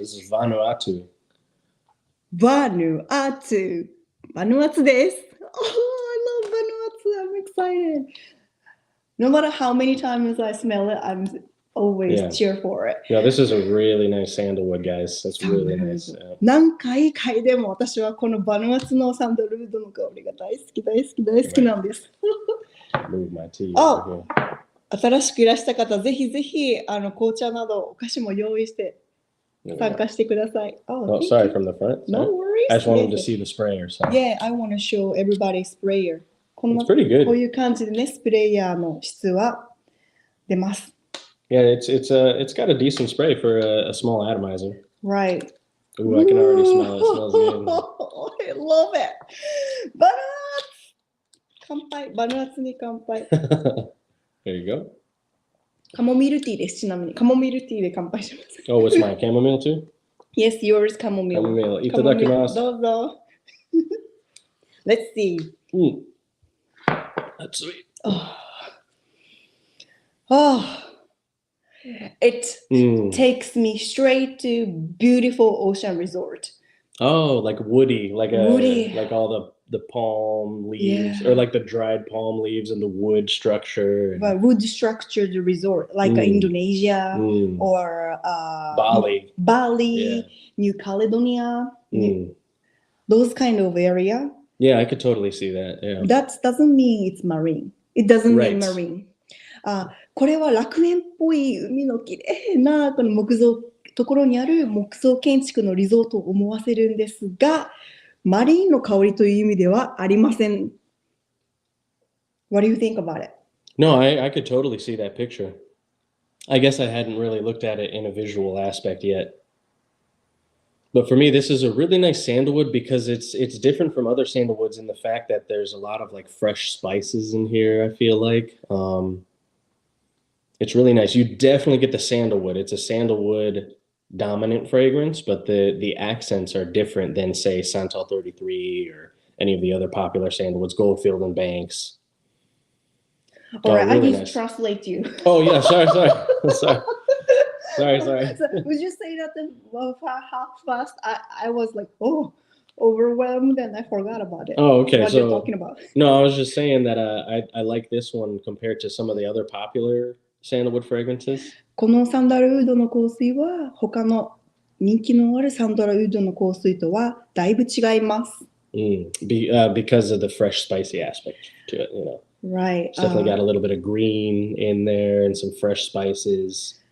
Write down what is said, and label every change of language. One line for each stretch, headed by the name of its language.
English: This is Vanuatu.
Japanese: バヌアツ。バヌアツです。
English: Oh, I love バヌアツ. I'm excited. No matter how many times I smell it, I'm always cheer for it. Yeah, this is a really nice sandalwood, guys. That's really nice.
Japanese: 何回嗅いでも私はこのバヌアツのサンダルウッドの香りが大好きなんです。
English: Move my tea over here.
Japanese: 新しくいらした方、ぜひぜひ紅茶などお菓子も用意して参加してください。
English: Oh, sorry, from the front. No worries. I just wanted to see the sprayer. So. Yeah, I want to show everybody sprayer. It's pretty good.
Japanese: こういう感じでね、スプレイヤーの質は出ます。
English: Yeah, it's got a decent spray for a small atomizer. Right. Ooh, I can already smell it. It smells good. I love it.
Japanese: バヌアツ乾杯。バヌアツに乾杯。
English: There you go.
Japanese: カモミールティーです。ちなみにカモミールティーで乾杯します。
English: Oh, what's mine? Chamomile too? Yes, yours chamomile.
Japanese: Chamomile. いただきます。どうぞ。
English: Let's see. That's sweet. Oh, it takes me straight to beautiful ocean resort. Oh, like woody, like all the palm leaves, Yeah. or like the dried palm leaves and the wood structure. But wood structured resort, like Indonesia or Bali. Yeah. New Caledonia, those kind of area. Yeah, I could totally see that. Yeah. That doesn't mean it's marine. It doesn't mean marine.
Japanese: これは楽園っぽい海のきれいなこの木造ところにある木造建築のリゾートを思わせるんですが、マリンの香りという意味ではありません。
English: What do you think about it? No, I could totally see that picture. I guess I hadn't really looked at it in a visual aspect yet. But for me, this is a really nice sandalwood because it's different from other sandalwoods in the fact that there's a lot of like fresh spices in here, I feel like. It's really nice. You definitely get the sandalwood. It's a sandalwood dominant fragrance, but the accents are different than, say, Santal 33 or any of the other popular sandalwoods, Goldfield and Banks. All right, really I just translate you. Oh, yeah, sorry. Sorry. So, would you say that half fast? I was like, overwhelmed and I forgot about it. Oh, okay. What you're talking about? No, I was just saying that I like this one compared to some of the other popular sandalwood fragrances.
Japanese: このサンダルウッドの香水は他の人気のあるサンダルウッドの香水とはだいぶ違います。
English: Because of the fresh, spicy aspect to it, you know. Right. It's definitely got a little bit of green in there and some fresh spices.